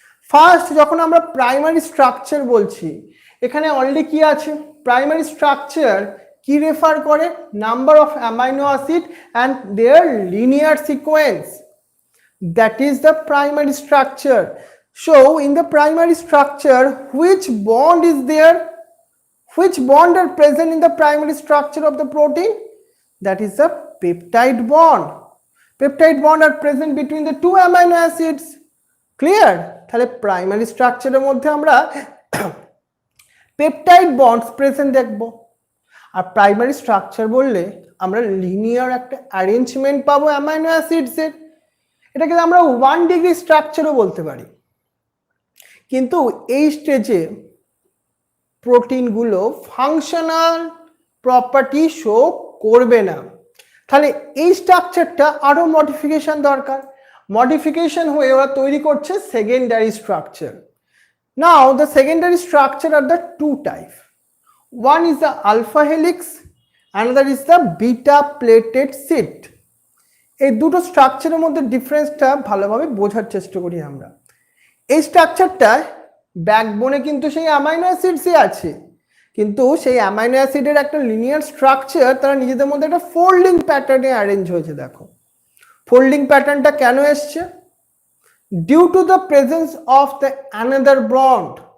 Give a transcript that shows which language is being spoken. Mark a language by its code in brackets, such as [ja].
[bn] First যখন আমরা primary structure বলছি, এখানে অলরেডি কি আছে? প্রাইমারি স্ট্রাকচার কি রেফার করে? Number of amino acid and there linear sequence, [en] that is the primary structure. So in the primary structure, which bond is there? Which bond are present in the primary structure of the protein? That is the peptide bond. Peptide bond are present between the 2 amino acids. Clear? [bn] তাহলে primary স্ট্রাকচারের মধ্যে আমরা peptide bonds present দেখবো। আর primary structure বললে আমরা linear একটা arrangement পাবো amino অ্যাসিডসের। এটাকে আমরা 1 ডিগ্রি স্ট্রাকচারও বলতে পারি। কিন্তু এই স্টেজে প্রোটিনগুলো ফাংশনাল প্রপার্টি শো করবে না। তাহলে এই স্ট্রাকচারটা আরো মডিফিকেশন দরকার। মডিফিকেশন হয়ে ওরা তৈরি করছে secondary structure. [en] Now the secondary structure are the 2 type. One is the alpha helix, another is the beta plated sheet. [bn] এই দুটো স্ট্রাকচারের মধ্যে ডিফারেন্সটা ভালোভাবে বোঝার চেষ্টা করি আমরা। এই স্ট্রাকচারটা ব্যাকবোনে কিন্তু সেই অ্যামাইনো অ্যাসিডসই আছে, কিন্তু সেই অ্যামাইনো অ্যাসিডের একটা লিনিয়ার স্ট্রাকচার তারা নিজেদের মধ্যে একটা ফোল্ডিং প্যাটার্নে অ্যারেঞ্জ হয়েছে। দেখো ফোল্ডিং প্যাটার্নটা কেন এসছে? [en] Due to the presence of the another bond.